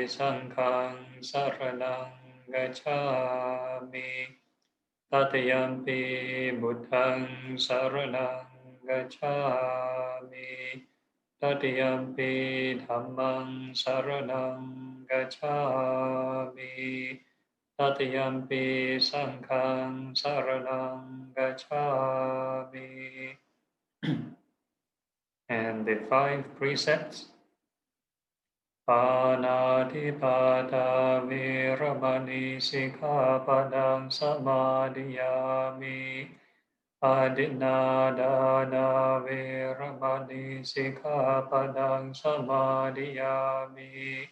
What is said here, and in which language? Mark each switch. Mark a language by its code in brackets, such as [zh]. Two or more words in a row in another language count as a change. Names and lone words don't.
[pi] Saṅghāṃ saraṇaṃ gacchāmi, Tatiyampi Buddhaṃ saraṇaṃ gacchāmi, Tatiyampi Dhammaṃ saraṇaṃ gacchāmi, Tatiyampi Saṅghāṃ saraṇaṃ gacchāmi. [en] And the 5 precepts. [pi] Pāṇātipātā viramani sikkhapadang samadhiyāmi. Adinādāna viramani sikkhapadang samadhiyāmi.